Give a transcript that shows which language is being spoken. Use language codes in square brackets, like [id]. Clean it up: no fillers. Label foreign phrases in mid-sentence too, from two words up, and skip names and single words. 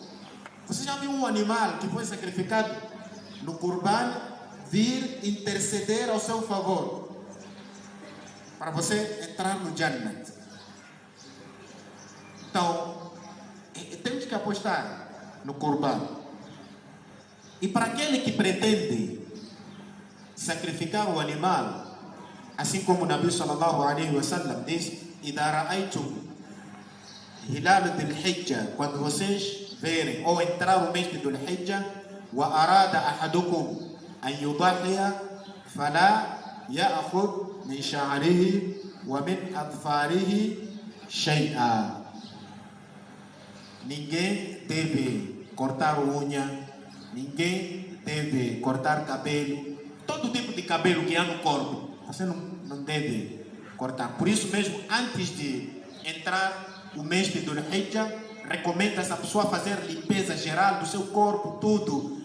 [pt] Você já viu um animal que foi sacrificado no Qurban vir interceder ao seu favor para você entrar no Jannat? Então, temos que apostar no Qurban. E para aquele que pretende sacrificar o animal, assim como o Nabi [ar] صلى الله عليه وسلم [pt] diz: [ar] "إذا رأيتم هلال ذي الحجة", [pt] quando vocês verem ou entrar o mês de dhul-hijjah, [ar] وأراد أحدكم أن يضحي فلا يأخذ من شعره ومن أظفاره شيئا. [pt] Ninguém deve cortar unha, ninguém deve cortar cabelo, todo tipo de cabelo que há no corpo, você não deve cortar. Por isso mesmo, antes de entrar o mês de Dhul-Hijjah, recomenda-se a pessoa fazer limpeza geral do seu corpo, tudo.